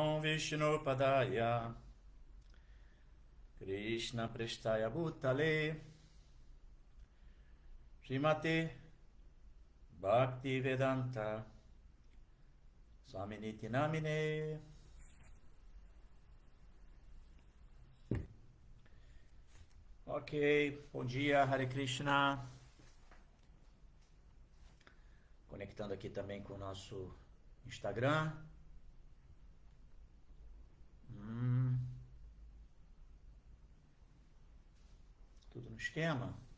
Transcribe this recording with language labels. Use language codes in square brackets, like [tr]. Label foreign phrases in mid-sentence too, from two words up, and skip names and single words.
[sa] विष्णुपादाय कृष्ण प्रेष्ठाय भूतले श्रीमते भक्ति वेदान्त स्वामिन् इति नामिने. [pt] Ok, bom dia, Hare Krishna. Conectando aqui também com o nosso Instagram. Tudo no esquema?